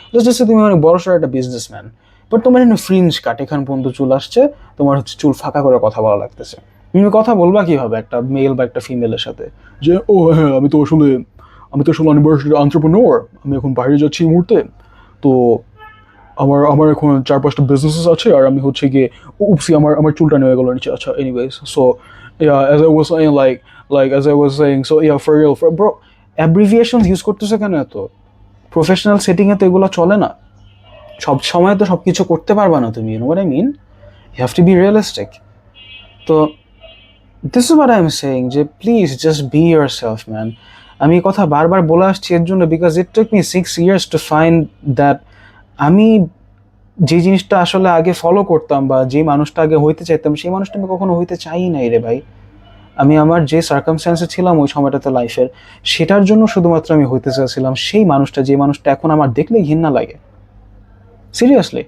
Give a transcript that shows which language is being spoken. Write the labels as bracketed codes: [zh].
[bn] Just তুমি অনেক বড়সড় একটা বিজনেসম্যান, বাট তোমার এখানে ফ্রিঞ্জ কাট, এখান পর্যন্ত চুল আসছে, তোমার হচ্ছে চুল ফাঁকা করে কথা বলা লাগতেছে। তুমি কথা বলবা কিভাবে একটা মেল বা একটা ফিমেলের সাথে যে ও হ্যাঁ আমি তো আসলে ইউনিভার্সিটির এন্টারপ্রেনিউর, আমি এখন বাইরে যাচ্ছি এই মুহূর্তে, তো আমার আমার এখন 4-5টা বিজনেসেস আছে, আর আমি হচ্ছে গিয়ে উপসি আমার আমার চুলটা নেমে গেল নিচে। [en] আচ্ছা anyways, so yeah, as I was saying, like as I was saying, so yeah, for real, bro, abbreviations use [bn] করতেছে কেন এত? প্রফেশনাল সেটিং এ তো এগুলো চলে না। সব সময় তো সবকিছু করতে পারবা না তুমি, [en] you know what I mean? You have to be realistic. তো this is what I'm saying, যে please just be yourself, man. [bn] আমি এই কথা বারবার বলে আসছি এর জন্য, [en] because it took me 6 years to find that [bn] আমি যে জিনিসটা আসলে আগে ফলো করতাম বা যে মানুষটা আগে হইতে চাইতাম, সেই মানুষটা আমি কখনো হইতে চাই নাই রে ভাই। আমি আমার যে সার্কামস্ট্যান্সে ছিলাম ওই সময়টাতে লাইফের, সেটার জন্য শুধুমাত্র আমি হইতে চাইছিলাম সেই মানুষটা, যে মানুষটা এখন আমার দেখলে ঘৃণা লাগে, সিরিয়াসলি।